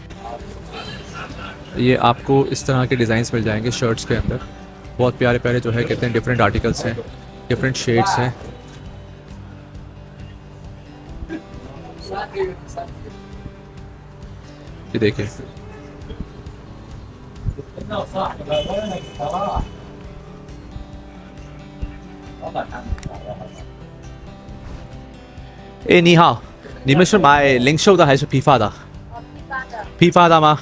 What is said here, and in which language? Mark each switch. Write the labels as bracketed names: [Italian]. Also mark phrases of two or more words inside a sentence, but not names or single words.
[Hindi] ये आपको इस तरह के डिज़ाइंस मिल जाएंगे शर्ट्स के अंदर, बहुत प्यारे प्यारे जो है कहते हैं [English] different articles [Hindi] हैं, [English] different shades [Hindi] हैं। ये देखिए [Chinese] 哎，你好，你们是买零售的还是批发的？批发的吗？